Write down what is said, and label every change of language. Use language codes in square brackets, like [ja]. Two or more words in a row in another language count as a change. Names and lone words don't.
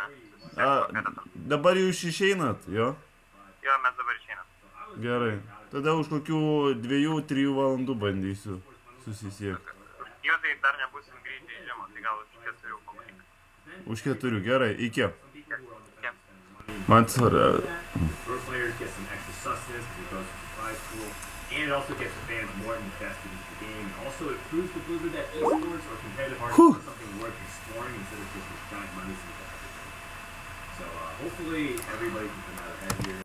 [lt] Dabar jūs išeinat, jo? Jo, mes dabar išeinam. Gerai. Tada už kokių 2-3 valandų bandysiu susisiekti. Jo, tai dar nebūsim grįžti į žiemą, tai gal už 4 pamatyk. Už 4, gerai, iki. Man svarbu. [en] Pro players get some extra sustenance because it goes to supply pool. and it also gets the fans more invested into the game. And also, it proves to Blizzard that esports or competitive art is something worth exploring instead of just this giant money sink that everything. So hopefully, everybody can come out ahead here.